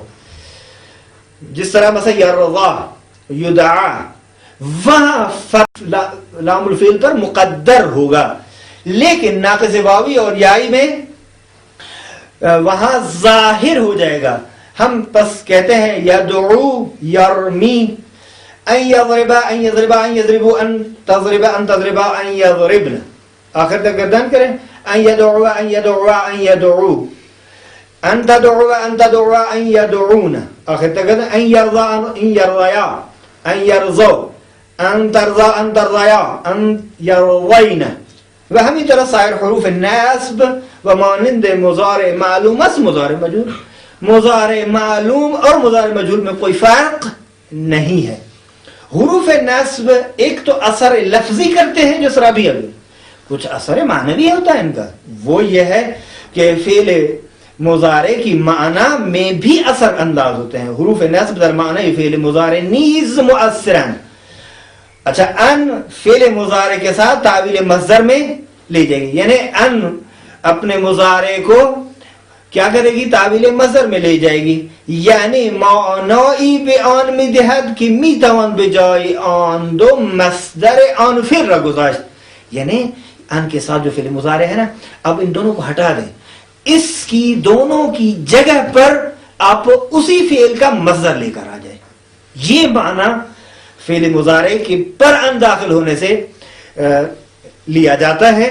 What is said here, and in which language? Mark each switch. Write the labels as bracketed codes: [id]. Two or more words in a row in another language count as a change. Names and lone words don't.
[ur] جس طرح مثلا [ar] یرضا یدعا [ur] وہاں لام الفعل پر مقدر ہوگا، لیکن ناقص واوی اور یائی میں وہاں ظاہر ہو جائے گا. ہم پس کہتے ہیں [ar] یدعو یرمی ان یضربا ان یضربا ان یضربو ان تضربا ان تضربا ان یضربن، [ur] آخر تک گردان کریں [ar] ان یدعو ان یدعو ان یدعو ان تدعو ان تدعو ان یدعون، [ur] آخر تک گردان [ar] ان یرضا ان یرضیا ان یرضو ان ترضا ان ترضیا ان یرضین. [fa] و ہمی طرح سائر حروف نصب و مانند مضارع معلوم است مضارع مجهول. [ur] مضارع معلوم اور مضارع مجهول میں کوئی فرق نہیں ہے. حروف نصب ایک تو اثر لفظی کرتے ہیں جو سرابی ابھی، کچھ اثر معنوی ہوتا ہے ان کا. وہ یہ ہے کہ فعل مضارع کی معنی میں بھی اثر انداز ہوتے ہیں. [fa] حروف نصب در معنی فعل مضارع نیز مؤثرن. [ur] اچھا، ان فعل مضارع کے ساتھ تعویل مصدر میں لے جائے گی، یعنی ان اپنے مضارع کو کیا کرے گی؟ تعویل مصدر میں لے جائے گی. [fa] یعنی معنی به آن میدهد که میتوان به جای آن دو مصدر آن فعل را گذاشت. [ur] یعنی ان کے ساتھ جو فعل مضارع ہے نا، اب ان دونوں کو ہٹا دیں، اس کی دونوں کی جگہ پر آپ اسی فعل کا مصدر لے کر آ جائیں. یہ معنی فعل مضارع کے پر ان داخل ہونے سے لیا جاتا ہے.